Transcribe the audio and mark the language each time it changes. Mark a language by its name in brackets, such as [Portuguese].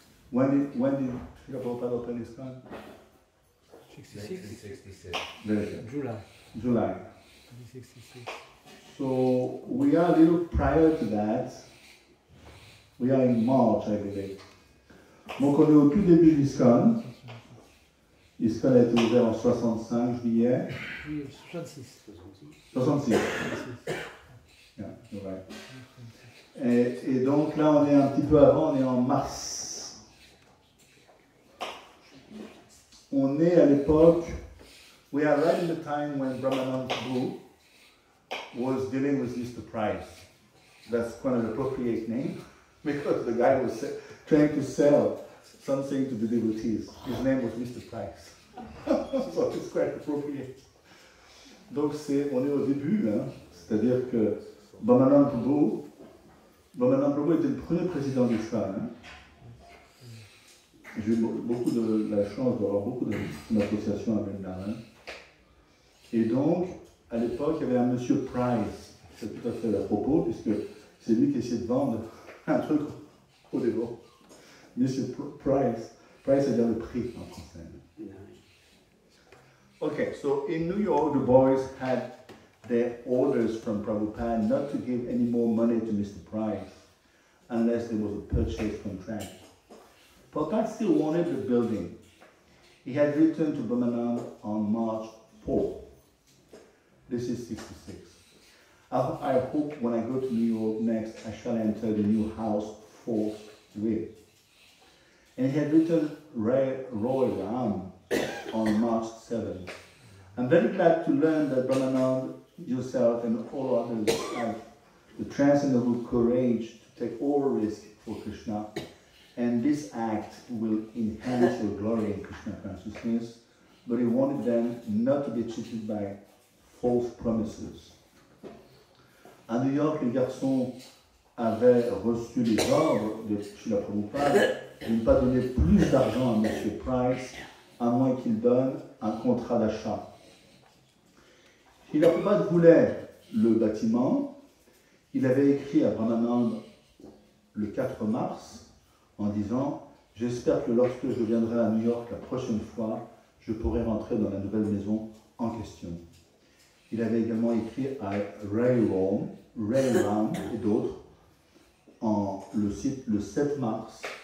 [English] When did Srila Prabhupada open ISKCON? 1966. July. 1966. So we are a little prior to that. We are in March, I believe. [French] Donc on est au tout début d'ISKCON. ISKCON a été ouvert en 65 juillet. Oui, 66. [English] 66. Yeah, you're right. [French] Et donc là on est un petit peu avant, on est en mars. On est à l'époque, [English] we are right in the time when Brahmananda Prabhu was dealing with Mr. Price. That's quite an appropriate name because the guy was trying to sell something to the devotees. His name was Mr. Price. So it's quite appropriate. [French] Donc on est au début, hein, c'est-à-dire que Brahmananda Prabhu était le premier président d'ISKCON. Hein. J'ai eu beaucoup de la chance d'avoir beaucoup d'associations à Vrindavan. Et donc, à l'époque, il y avait un monsieur Price, c'est tout à fait à propos, puisque c'est lui qui essayait de vendre un truc au dévot. Monsieur Price, Price c'est-à-dire le prix en français. [English] Okay, so in New York, the boys had their orders from Prabhupada not to give any more money to Mr. Price unless there was a purchase contract. Prabhupada still wanted the building. He had written to Brahmananda on March 4th. This is 66. I hope when I go to New York next, I shall enter the new house forthwith. And he had written Roy Ram on March 7th. I'm very glad to learn that Brahmananda, yourself, and all others have the transcendental courage to take all risk for Krishna. And this act will enhance your glory in Krishna consciousness. But he wanted them not to be cheated by false promises. [French] À New York, les garçons avaient reçu les ordres de Srila Prabhupada de ne pas donner plus d'argent à M. Price, à moins qu'il donne un contrat d'achat. Srila Prabhupada voulait le bâtiment. Il avait écrit à Brahmananda le 4 mars en disant « J'espère que lorsque je viendrai à New York la prochaine fois, je pourrai rentrer dans la nouvelle maison en question. » Il avait également écrit à Ray Ram et d'autres le 7 mars.